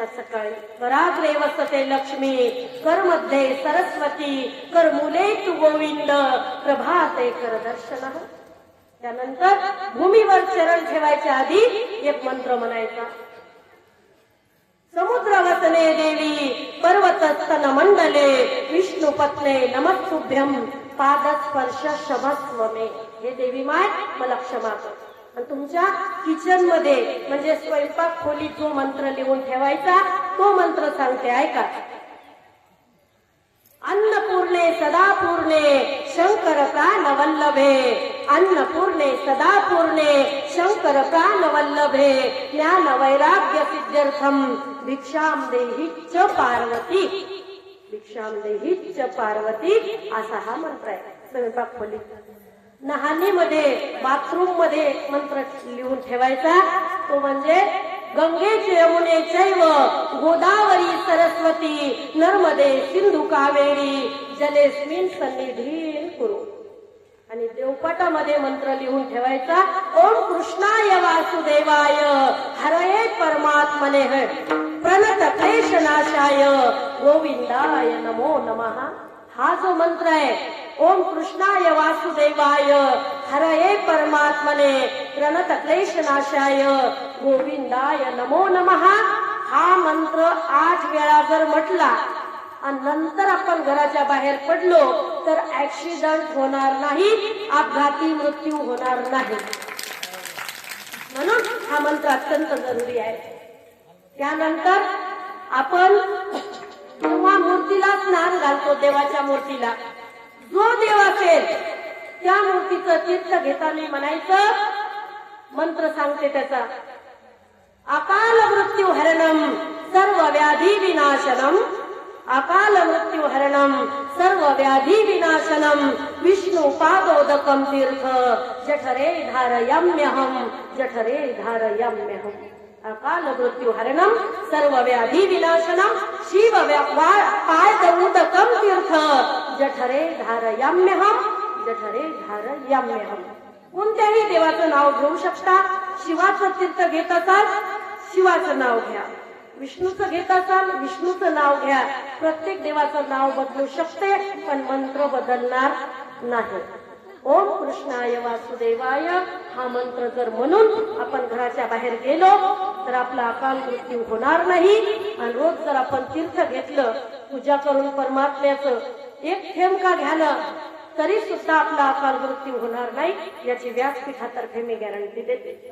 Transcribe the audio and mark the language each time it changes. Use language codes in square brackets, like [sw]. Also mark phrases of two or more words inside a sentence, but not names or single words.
[sa] सकाळी कराग्रे वसते लक्ष्मी, कर मध्ये सरस्वती, कर मुले तू गोविंद, प्रभाते कर दर्शन. [mr] त्यानंतर भूमीवर चरण ठेवायच्या आधी एक मंत्र म्हणायचा, [sa] समुद्र वसने देवी, पर्वतस्तन मंडले, विष्णू पत्ने नमस्तुभ्यम, पादस्पर्श शभस्व मे. [mr] हे देवी माय, मला क्षमा कर. आणि तुमच्या किचन मध्ये म्हणजे स्वयंपाक खोलीत जो मंत्र लिहून ठेवायचा तो मंत्र सांगते, ऐका. [sa] अन्नपूर्णे सदापूर्णे शंकर प्राणवल्लभे, अन्नपूर्णे सदापूर्णे शंकर प्राणवल्लभे, ज्ञान वैराग्य सिद्ध्यर्थम भिक्षाम देहि च पार्वती, भिक्षाम देहि च पार्वती, [mr] असा हा मंत्र आहे. स्वयंपाक खोलीत, नहानीमध्ये, बाथरूम मध्ये मंत्र लिहून ठेवायचा. तो म्हणजे [sa] गंगे यमुने चैव गोदावरी सरस्वती नर्मदे सिंधू कावेरी जलेस्मिन सन्निधीन कुरु. [mr] आणि देवपाठामध्ये मंत्र लिहून ठेवायचा, [sa] ओम कृष्णाय वासुदेवाय हरये परमात्मने. प्रणत क्लेशनाशाय गोविंदाय नमो नमः. [mr] हा जो मंत्र आहे, [sa] ओम कृष्णाय वासुदेवाय हरये परमात्मने प्रणत क्लेशनाशाय गोविंदाय नमो नमः, [mr] हा मंत्र 8 वेळा जर म्हटला आणि नंतर आपण घराच्या बाहेर पडलो तर ऍक्सिडेंट होणार नाही, अपघाती मृत्यू होणार नाही. म्हणून हा मंत्र अत्यंत जरुरी आहे. त्यानंतर आपण जेव्हा मूर्तीला स्नान घालतो, देवाच्या मूर्तीला, जो देव असेल त्या मूर्तीचं तीर्थ घेताना म्हणायचं, मंत्र सांगते त्याचा, [sa] अकाल मृत्यू हरणम सर्व व्याधी विनाशनम, अकाल मृत्यू हरणम सर्व व्याधी विनाशनम विष्णु पादोदकम तीर्थ जठरे धारयाम्यहम, जठरे धारयाम्यहम. [mr] अकाल मृत्यू हरणम सर्व व्याधी विनाशनम शिव पादोदकम तीर्थ जठरे धारयाम्यहम, जठरे धारयाम्यहम. कोणत्याही देवाचं नाव घेऊ शकता. शिवाचं तीर्थ घेत असाल शिवाचं नाव घ्या, विष्णूचं घेत असाल विष्णूचं नाव घ्या. प्रत्येक देवाचं नाव बदलू शकते पण मंत्र बदलणार नाही. [sa] ओम कृष्णाय वासुदेवाय [mr] हा मंत्र जर म्हणून आपण घराच्या बाहेर गेलो तर आपला अकाल मृत्यू होणार नाही. आणि रोज जर आपण तीर्थ घेतलं, पूजा करून परमात्म्याचं एक थेंब का घ्यालं तरी सुद्धा आपला अकाल मृत्यू होणार नाही, याची व्यासपीठातर्फे मी गॅरंटी देते.